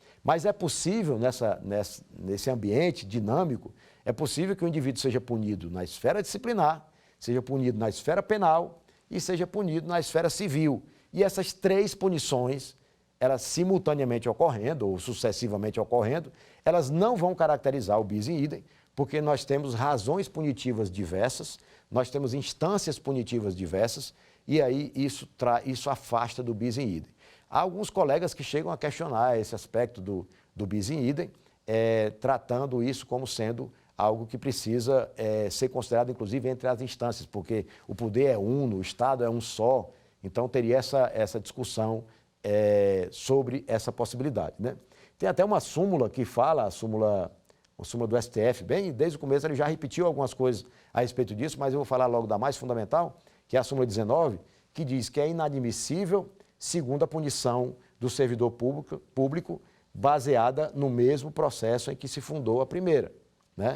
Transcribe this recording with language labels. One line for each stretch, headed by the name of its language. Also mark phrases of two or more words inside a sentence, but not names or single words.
Portuguese: Mas é possível, nesse ambiente dinâmico, é possível que o indivíduo seja punido na esfera disciplinar, seja punido na esfera penal e seja punido na esfera civil. E essas três punições, elas simultaneamente ocorrendo ou sucessivamente ocorrendo, elas não vão caracterizar o
Latin: bis in idem,
Portuguese: porque nós temos razões punitivas diversas, nós temos instâncias punitivas diversas, e aí isso afasta do
Latin: bis in idem.
Portuguese: Há alguns colegas que chegam a questionar esse aspecto do
Latin: bis in idem,
Portuguese: tratando isso como sendo algo que precisa ser considerado, inclusive, entre as instâncias, porque o poder é uno, o Estado é um só, então teria essa discussão sobre essa possibilidade, né? Tem até uma súmula que fala, uma súmula do STF, bem, desde o começo ele já repetiu algumas coisas a respeito disso, mas eu vou falar logo da mais fundamental, que é a súmula 19, que diz que é inadmissível segundo a punição do servidor público baseada no mesmo processo em que se fundou a primeira, né?